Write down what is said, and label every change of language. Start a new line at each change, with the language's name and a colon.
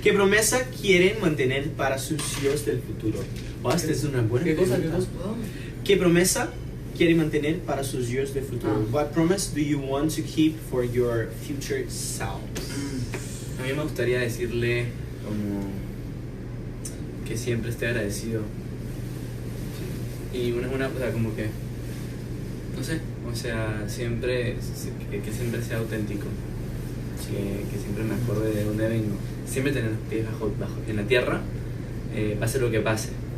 Spanish: ¿Qué promesa quieren mantener para sus hijos del futuro? Oh, esta es una buena ¿Qué cosa? pregunta. ¿Qué cosa? ¿Qué promesa quieren mantener para sus hijos del futuro?
English: What promise do you want to keep for your future selves?
Spanish: A mí me gustaría decirle como que siempre esté agradecido. Y una o sea, como que, no sé, o sea, siempre, que siempre sea auténtico. Que siempre me acuerde de dónde vengo. Siempre tener los pies bajo en la tierra, pase lo que pase.